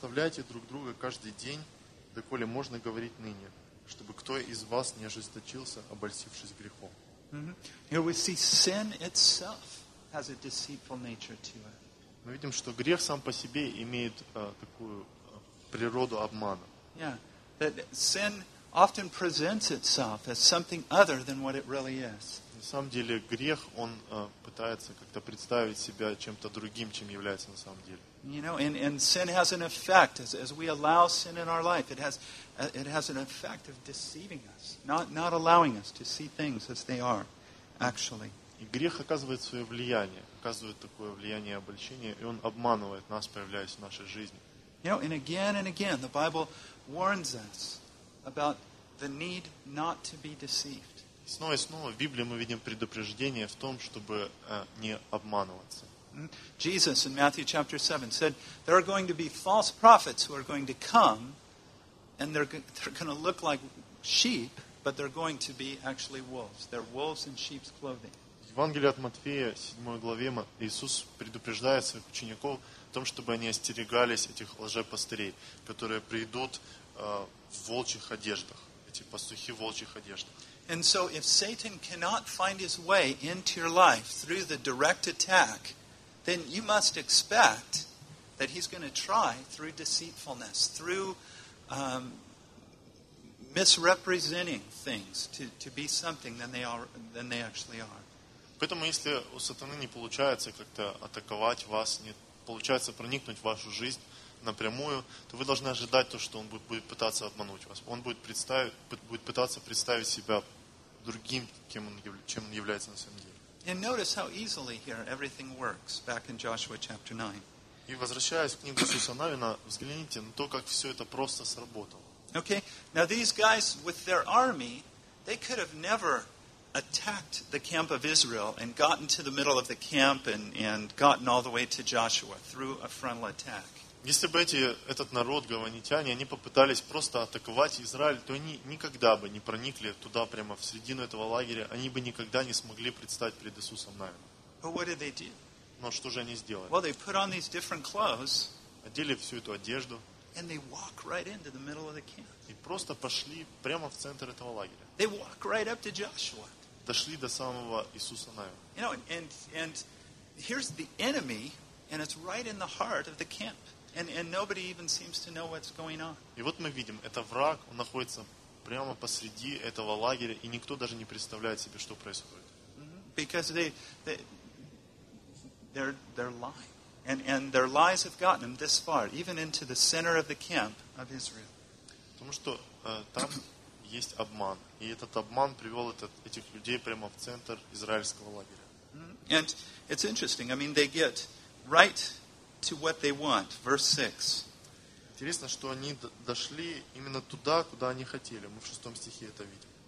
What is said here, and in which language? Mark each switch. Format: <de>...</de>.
<en>But encourage each other every day, as long as it is possible, so that no one of you may be exhausted, overwhelmed with sin. Here we see sin itself has a deceitful nature to it. We see that sin itself has a deceitful nature to it.</en> <ru>Природу обмана.</ru> <en>Yeah, that sin often presents itself as something other than what it really is.</en> <ru>На самом деле грех, он пытается как-то представить себя чем-то другим, чем является на самом деле.</ru> <en>You know, and sin has an effect as we allow sin in our life. It has an effect of deceiving us, not allowing us to see things as they are, actually.</en> <ru>И грех оказывает свое влияние, оказывает такое влияние обольщения, и он обманывает нас, появляясь в нашей жизни.</ru> <en>You know, and again, the Bible warns us about the need not to be deceived.</en> <ru>Снова и снова в Библии мы видим предупреждение в том, чтобы не обманываться.</ru> <en>Jesus in Matthew chapter 7 said there are going to be false prophets who are going to come, and they're going to look like sheep, but they're going to be actually wolves. They're wolves in sheep's clothing.</en> <ru>В Евангелии от Матфея, 7 главе, Иисус предупреждает своих учеников в том, чтобы они остерегались этих лжепастырей, которые придут в волчьих одеждах, эти пастухи в волчьих одеждах.</ru> <en>And so if Satan cannot find his way into your life through the direct attack, then you must expect that he's going to try through deceitfulness, through misrepresenting things to be something than they actually are.</en> <ru>Поэтому если у сатаны не получается как-то атаковать вас, нет, получается проникнуть в вашу жизнь напрямую, то вы должны ожидать то, что он будет пытаться обмануть вас. Он будет пытаться представить себя другим, кем он, чем он является на самом деле.</ru> <en>And notice how easily here everything works back in Joshua chapter 9.</en> <ru>И возвращаясь к книге Иисуса Навина, взгляните на то, как все это просто сработало.</ru> <en>Okay, now these guys with their army, they could have never attacked the camp of Israel and gotten to the middle of the camp and gotten all the way to Joshua through a frontal attack.</en> <ru>Если бы этот народ, гаванитяне, они попытались просто атаковать Израиль, то они никогда бы не проникли туда, прямо в середину этого лагеря, они бы никогда не смогли предстать перед Иисусом Навином.</ru> <en>But what did they do?</en> <ru>Но что же они сделали?</ru> <en>Well, they put on these different clothes,</en> <ru>одели всю эту одежду,</ru> <en>and they walk right into the middle of the camp.</en> <ru>И просто пошли прямо в центр этого лагеря.</ru> <en>They walk right up to Joshua.</en> <ru>Дошли до самого Иисуса Навина.</ru> <en>You know, and here's the enemy, and it's right in the heart of the camp. And nobody even seems to know what's going on.</en> <ru>И вот мы видим, это враг, он находится прямо посреди этого лагеря, и никто даже не представляет себе, что происходит.</ru> <en>Because they're lying, and their lies have gotten them this far, even into the center of the camp of Israel.</en> <ru>Потому что там есть обман, и этот обман привел этих людей прямо в центр израильского лагеря.</ru> <en>And it's interesting. I mean, they get right to what they want, verse 6.</en> <ru>Интересно, что они дошли именно туда, куда они хотели. Мы в шестом стихе это видим.</ru>